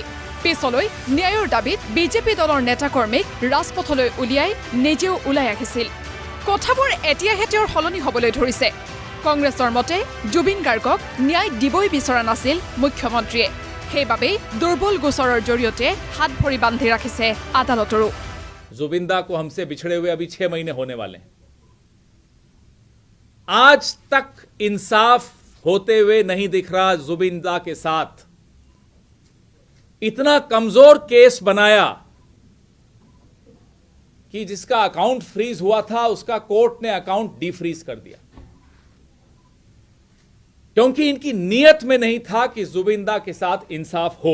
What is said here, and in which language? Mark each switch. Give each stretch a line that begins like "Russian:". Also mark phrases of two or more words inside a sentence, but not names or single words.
Assamese: পিছলৈ ন্যায়ৰ দাবীত বিজেপি দলৰ নেতাকৰ্মীক ৰাজপথলৈ উলিয়াই নিজেও ওলাই আহিছিল। কথাবোৰ এতিয়াহে তেওঁৰ সলনি হ'বলৈ ধৰিছে। কংগ্ৰেছৰ মতে জুবিন গাৰ্গক ন্যায় দিবই বিচৰা নাছিল মুখ্যমন্ত্ৰীয়ে, সেইবাবেই দুৰ্বল গোচৰৰ জৰিয়তে হাত ভৰি বান্ধি ৰাখিছে আদালতৰো।
Hindi: जुबिन दा को हमसे बिछड़े हुए अभी 6 महीने होने वाले हैं। आज तक इंसाफ होते हुए नहीं दिख रहा जुबिन दा के साथ। इतना कमजोर केस बनाया कि जिसका
English: account freeze
Hindi: हुआ था उसका कोर्ट ने
English: account defreeze
Hindi: कर दिया, क्योंकि इनकी नीयत में नहीं था कि जुबिन दा के साथ इंसाफ हो।